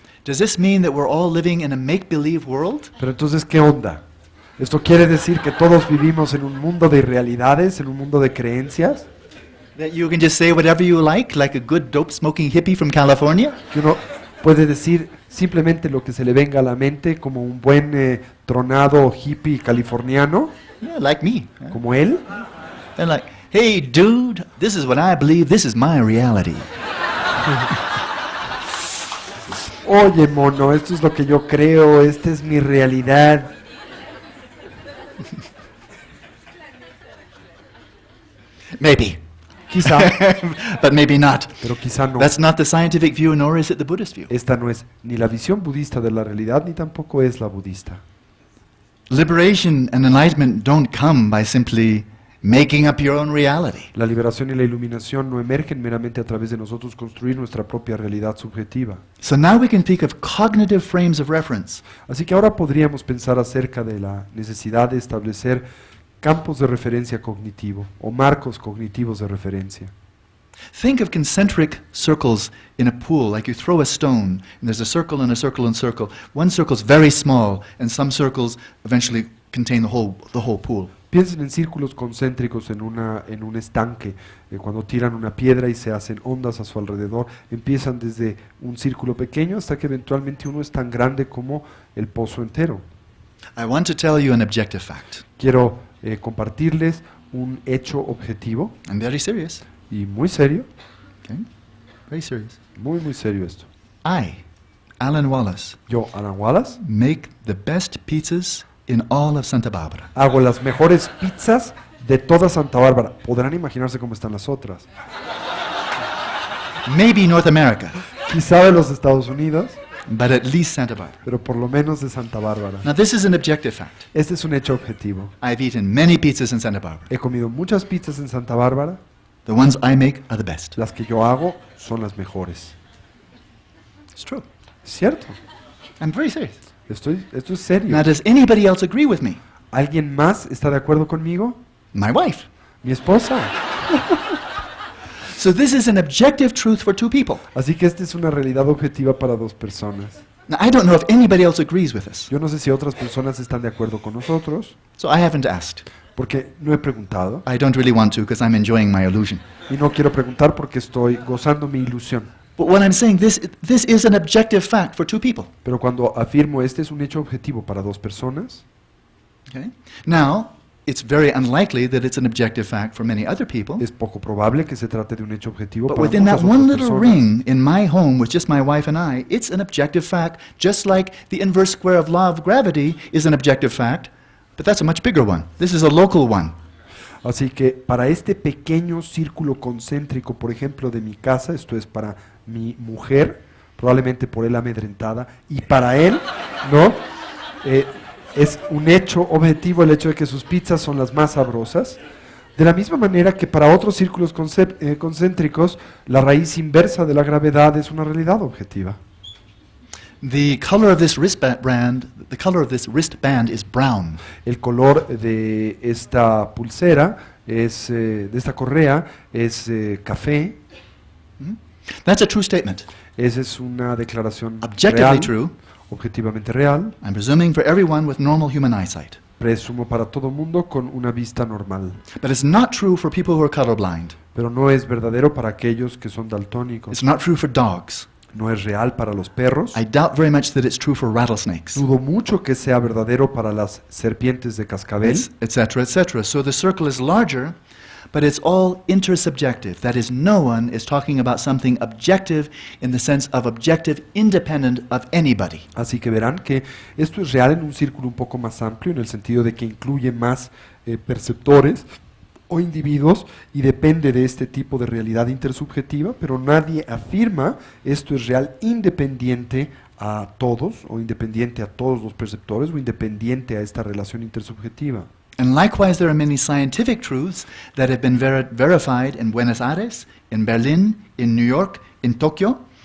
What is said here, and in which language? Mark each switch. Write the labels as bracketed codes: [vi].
[en] Does this mean that we're all living in a make-believe world? [es] Pero entonces, ¿qué onda? ¿Esto quiere decir que todos vivimos en un mundo de realidades, en un mundo de creencias? [en] That you can just say whatever you like a good dope-smoking hippie from California? [es] Que uno puede decir simplemente lo que se le venga a la mente como un buen tronado hippie californiano, [en] Yeah, like me. [es] como él. [en] And like, hey dude, this is what I believe, this is my reality. [es] Oye, mono, esto es lo que yo creo, esta es mi realidad. [en] Maybe. [es] Quizá, [en] But maybe not. [es] pero quizá no. [en] That's not the scientific view, nor is it the Buddhist view. [es] Esta no es ni la visión budista de la realidad, ni tampoco es la budista. [en] Liberation and enlightenment don't come by simply making up your own reality. [es] La liberación y la iluminación no emergen meramente a través de nosotros construir nuestra propia realidad subjetiva. [en] So now we can speak of cognitive frames of reference. [es] Así que ahora podríamos pensar acerca de la necesidad de establecer campos de referencia cognitivo o marcos cognitivos de referencia. [en] Think of concentric circles in a pool, like you throw a stone, and there's a circle and a circle and circle. One circle's very small, and some circles eventually contain the whole pool. [es] Piensen en círculos concéntricos en un estanque. Cuando tiran una piedra y se hacen ondas a su alrededor, empiezan desde un círculo pequeño hasta que eventualmente uno es tan grande como el pozo entero. [en] I want to tell you an objective fact. [es] Quiero compartirles un hecho objetivo [en] I'm very serious. [es] y muy serio, [en] Okay? Very serious. [es] muy serio esto. [en] I, Alan Wallace, [es] Yo, Alan Wallace, [en] make the best pizzas in all of Santa Barbara. [es] hago las mejores pizzas de toda Santa Bárbara. Podrán imaginarse cómo están las otras. [en] Maybe North America, [es] Quizá de los Estados Unidos, [en] but at least Santa Barbara. [es] pero por lo menos de Santa Bárbara. [en] Now this is an objective fact. [es] Este es un hecho objetivo. [en] I've eaten many pizzas in Santa Barbara. [es] He comido muchas pizzas en Santa Bárbara. [en] The ones I make are the best. [es] Las que yo hago son las mejores. [en] It's true. [es] ¿Cierto? [en] I'm very serious. [es] Esto es serio. [en] Now does anybody else agree with me? [es] ¿Alguien más está de acuerdo conmigo? [en] My wife. [es] Mi esposa. [en] So this is an objective truth for two people. [es] Así que esta es una realidad objetiva para dos personas. [en] Now I don't know if anybody else agrees with us. [es] Yo no sé si otras personas están de acuerdo con nosotros, [en] So I haven't asked. [es] porque no he preguntado. [en] I don't really want to because I'm enjoying my illusion. [es] Y no quiero preguntar porque estoy gozando mi ilusión. [en] But when I'm saying this is an objective fact for two people. [es] Pero cuando afirmo este es un hecho objetivo para dos personas, [en] Okay? Now, it's very unlikely that it's an objective fact for many other people. [es] es poco probable que se trate de un hecho objetivo [en] But [es] para [en] within that [es] muchas [en] one [es] otras [en] little [es] personas. [en] ring in my home with just my wife and I, it's an objective fact, just like the inverse square of law of gravity is an objective fact, but that's a much bigger one. This is a local one. [es] Así que para este pequeño círculo concéntrico, por ejemplo, de mi casa, esto es para mi mujer, probablemente por él amedrentada, y para él, ¿no? Es un hecho objetivo el hecho de que sus pizzas son las más sabrosas. De la misma manera que para otros círculos concéntricos, la raíz inversa de la gravedad es una realidad objetiva. [en] The color of this wristband is brown. [es] El color de esta pulsera, de esta correa, es café. [en] That's a true statement. [es] Esa es una declaración [en] Objectively [es] real, [en] true. [es] objetivamente real. [en] I'm presuming for everyone with normal human eyesight. [es] Presumo para todo mundo con una vista normal. [en] But it's not true for people who are colorblind. [es] Pero no es verdadero para aquellos que son daltónicos. [en] It's not true for dogs. [es] No es real para los perros. [en] I doubt very much that it's true for rattlesnakes, [es] Dudo mucho que sea verdadero para las serpientes de cascabel, [en] etc., etc. So the circle is larger, but it's all intersubjective. That is, no one is talking about something objective in the sense of objective independent of anybody. [es] Así que verán que esto es real en un círculo un poco más amplio, en el sentido de que incluye más perceptores o individuos y depende de este tipo de realidad intersubjetiva, pero nadie afirma esto es real independiente a todos, o independiente a todos los perceptores, o independiente a esta relación intersubjetiva. [en] And likewise, there are many scientific truths that have been verified in Buenos Aires, in Berlin, in New York, in Tokyo.